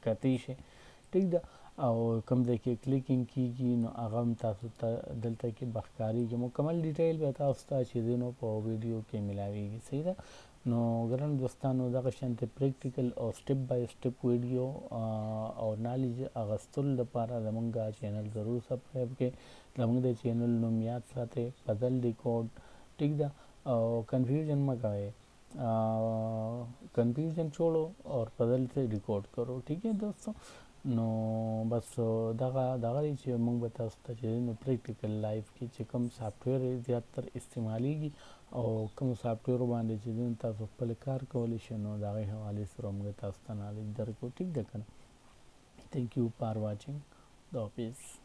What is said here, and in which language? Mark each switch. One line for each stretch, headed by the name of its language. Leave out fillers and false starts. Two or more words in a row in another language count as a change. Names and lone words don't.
Pashto: کتی شئ ټیک ده او کوم ځای کې کلیکینګ کېږي نو هغه هم تاسو ته دلته کې بښکارېږي مکمل ډیټیل به تاسو ته چې دی نو په ویډیو کې میلاویږي صحیح ده نو ګران دوستانو دغه شانتې پریکټیکل او
English: step by step
Pashto: ویډیو او نالج اخیستلو لپاره زموږ چینل ضرور سبسکرایب کړئ زموږ د چینل نوم یاد ساتئ فضل ډیکوډ ټیک ده او کنفیوژن مه کوئ
Urdu: کنفیوژن چھوڑو اور فضل سے ڈیکوڈ کرو ٹھیک ہے دوستو
Pashto: نو بس دغه چې موږ به تاسو ته چې نو
English: practical life
Pashto: کې چې کوم سافټویر زیاتر استعمالیږي او کوم سافټویر باندې چې تاسو خپل کار کولی شئ نو د هغې حوالې سره موږ تاسو ته نالج درکړو ټیک ده که نه
English: thank you for watching
Pashto: د حافظ